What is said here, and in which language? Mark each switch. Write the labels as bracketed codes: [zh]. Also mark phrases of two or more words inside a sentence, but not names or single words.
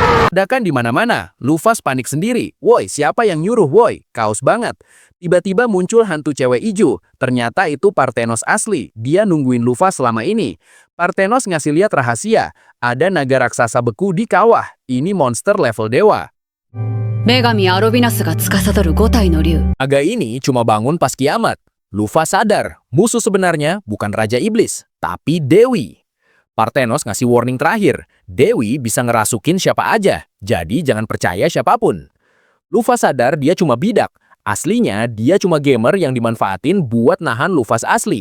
[id] Ledakan di mana-mana. Lufas panik sendiri. Woi, siapa yang nyuruh, woi? Kaos banget. Tiba-tiba muncul hantu cewek ijo. Ternyata itu Parthenos asli. Dia nungguin Lufas selama ini. Parthenos ngasih lihat rahasia. Ada naga raksasa beku di kawah. Ini monster level dewa. [ja] 女神アロビナスが司る5体の竜 [id] Naga ini cuma bangun pas kiamat. Lufas sadar, musuh sebenarnya bukan Raja Iblis, tapi Dewi. Parthenos ngasih warning terakhir, Dewi bisa ngerasukin siapa aja, jadi jangan percaya siapapun. Lufas sadar dia cuma bidak, aslinya dia cuma gamer yang dimanfaatin buat nahan Lufas asli.